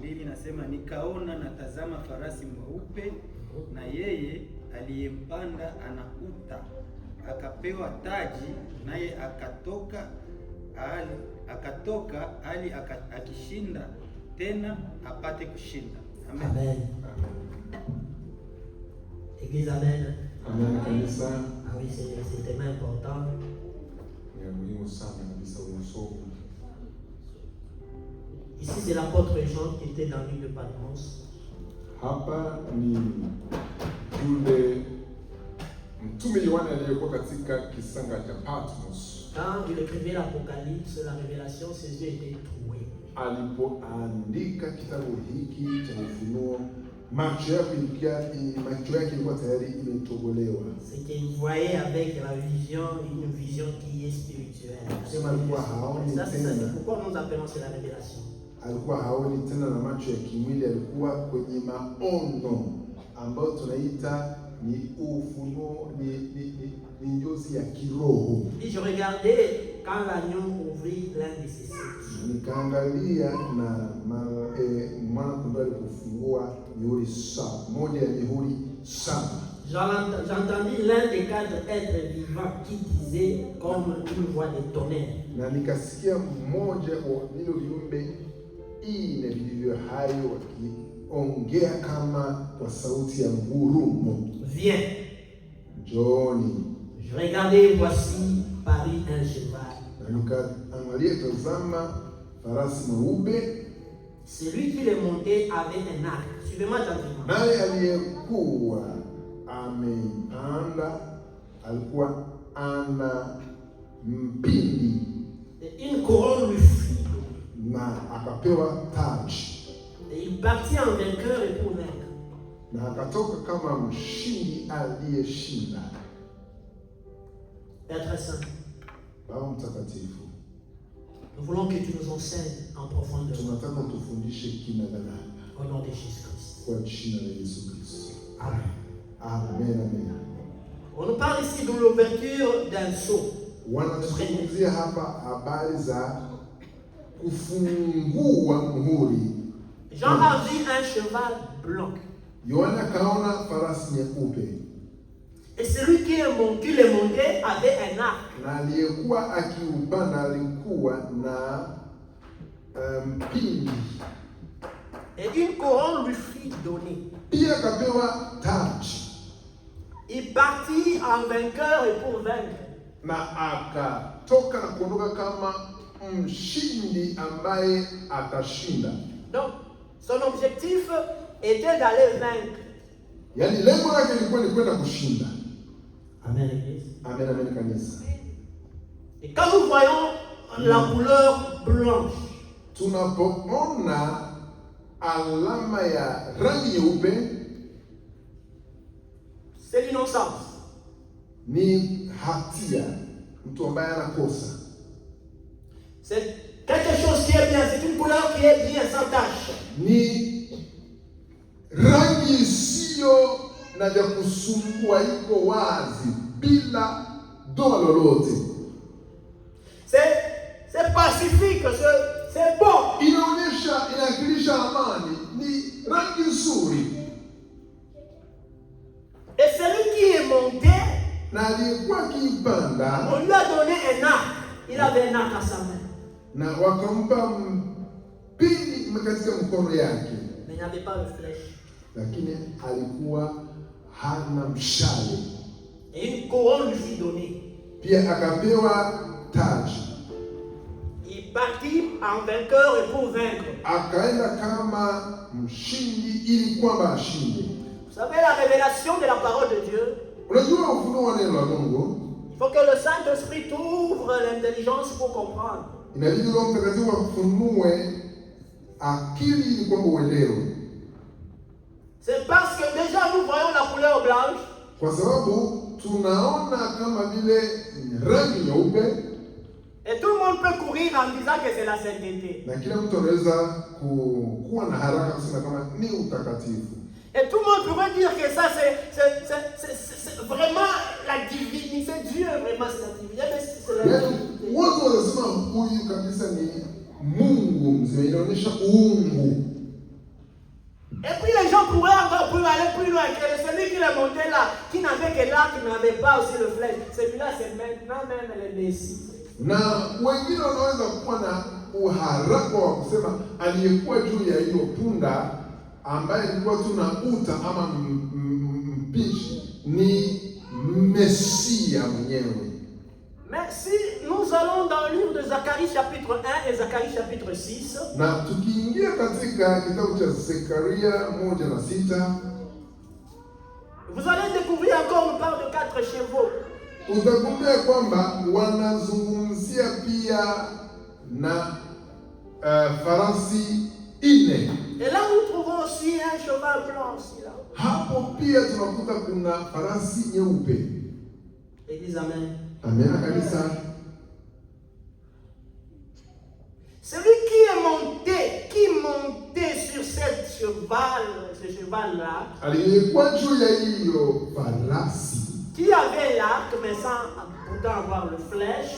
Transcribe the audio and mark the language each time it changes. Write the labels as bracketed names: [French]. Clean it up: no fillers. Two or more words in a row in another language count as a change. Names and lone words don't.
[Swahili] 2 nasema nikaona na tazama farasi mweupe, na yeye aliyempanda ana uta, akapewa taji, naye akatoka ali akishinda tena apate kushinda. Amen. [French] Amen. Église, amen. [Swahili] Amen kanisa. [French] Ah oui, c'est tellement important. [Swahili] Ni muhimu sana kabisa usomo. [French] Ici, c'est l'apôtre Jean qui était dans l'île de Patmos. [Swahili] Hapa ni yule mtume Yohana aliyekuwa katika kisanga cha Patmos. [French] Quand il écrivait l'Apocalypse, la révélation, ses yeux étaient troués. [Swahili] Alipoandika kitabu hiki cha Ufunuo, macho yake ilikuwa tayari imetobolewa. [French] C'est qu'il voyait avec la vision, une vision qui est spirituelle. Ça, c'est pourquoi nous appelons c'est la révélation. [Swahili] Alikuwa haoni tena na macho ya kimwili, alikuwa kwenye maono ambayo tunaita ni ufunuo, ni njozi ya kiroho. [French] Et je regardais quand l'agneau ouvrit l'un de ses sept. [Swahili] Nikaangalia na mwana kondoo alipofungua mihuri saba, moja ya mihuri saba. [French] J'entendis l'un des 4 êtres vivants qui disait comme une voix de tonnerre. [Swahili] Na nikasikia mmoja wa vile viumbe ine vilivyo hai wakiongea kama kwa sauti ya ngurumo. [French] Viens. [Swahili] Njooni. [French] Je regardais, voici parut un cheval. [Swahili] Na nikaangalia, tazama farasi mweupe. [French] Celui qui le montait avait un arc. Suivez-moi attentivement. [Swahili] Naye aliyekuwa amepanda alikuwa ana mpindi. [French] Une couronne lui fut donnée. [Swahili] Na akapewa taji. [French] Et il partit en vainqueur et pour vaincre. [Swahili] Na akatoka kama mshindi aliyeshinda. [French] Père Saint, [Swahili] Baba mtakatifu, [French] nous voulons que tu nous enseignes en profondeur. [Swahili] tunataka tufundishe kinagana [French] Au nom de Jésus-Christ. [Swahili] kwa jina la Yesu Kristo. Amen. Amen, amen. [French] On nous parle ici de l'ouverture d'un sceau. [Swahili] Wanazungumzia hapa habari za kufungua muhuri. [French] Jean a vu un cheval blanc. [Swahili] Yohana kaona farasi nyeupe. [French] Et celui qui le montait avait un arc. [Swahili] Na aliyekuwa akiupanda alikuwa na mpindi. [French] Et une couronne lui fut donnée. [Swahili] Pia akapewa taji. [French] Il partit en vainqueur et pour vaincre. [Swahili] Na akatoka na kuondoka kama mshindi ambaye atashinda. [French] Donc, son objectif était d'aller vaincre. [Swahili] Yaani lengo lake lilikuwa ni kwenda kushinda. [French] Amen, Église. [Swahili] Amen, amen kanisa. [French] Et quand nous voyons la couleur blanche, [Swahili] tunapoona alama ya rangi nyeupe, [French] c'est l'innocence. [Swahili] ni hatia, mtu ambaye anakosa. [French] C'est quelque chose qui est bien, c'est une couleur qui est bien, sans tache. [Swahili] Ni rangi sio na vya kusumbua, iko wazi bila doa lolote. [French] C'est pacifique, c'est bon. [Swahili] Inawakilisha amani, ni rangi nzuri. [French] Et celui qui est monté, [Swahili] Na aliyekuwa akipanda, [French] on lui a donné un arc. Il avait un arc à sa main. [Swahili] na wakampa mpini katika mkono yake, [French] Mais il n'avait pas de flèche. [Swahili] lakini alikuwa hana mshale. [French] Et une couronne lui fut donnée. [Swahili] Pia akapewa taji. [French] Il partit en vainqueur et pour vaincre. [Swahili] Akaenda kama mshindi ili kwamba ashinde. [French] Vous savez, la révélation de la parole de Dieu, [Swahili] Unajua ufunuo wa neno la Mungu, [French] il faut que le Saint-Esprit t'ouvre l'intelligence pour comprendre. [Swahili] inabidi Roho Mtakatifu afunue akili ili kwamba uelewe. [French] C'est parce que déjà nous voyons la couleur blanche. [Swahili] Kwa sababu tunaona kama vile rangi nyeupe, [French] Et tout le monde peut courir en disant que c'est la sainteté. [Swahili] na kila mtu anaweza kuwa na haraka kusema kama ni utakatifu. [French] Et tout le monde pourrait dire que ça c'est vraiment la divinité. C'est Dieu vraiment, c'est la divinité. Mais c'est la divinité. [Swahili] Watu wanasema huyu kabisa ni Mungu mzima, inaonyesha uungu. [French] plus loin que celui qui est monté là, qui n'avait que l'arc, qui n'avait pas aussi le flèche. Celui-là, c'est maintenant même le Messie. [Swahili] Na wengine wanaweza kuwa na uharaka wa kusema aliyekuwa juu ya hiyo punda ambaye ilikuwa tu na uta ama mpishi ni Mesia mwenyewe. [French] Mais si nous allons dans le livre de Zacharie chapitre 1 et Zacharie chapitre 6, [Swahili] na tukiingia katika kitabu cha Zekaria 1:6, [French] vous allez découvrir encore, on parle de 4 chevaux. [Swahili] utakumbia kwamba wanazungumzia pia na farasi 4. [French] Et là, nous trouvons aussi un cheval blanc aussi là. [Swahili] Hapo pia tunakuta kuna farasi nyeupe. [French] Église, amen. [Swahili] Amen kanisa. [French] Celui qui montait sur ce cheval-là, [Swahili] aliyekuwa juu ya hiyo farasi, [French] qui avait l'arc, mais sans pourtant avoir le flèche,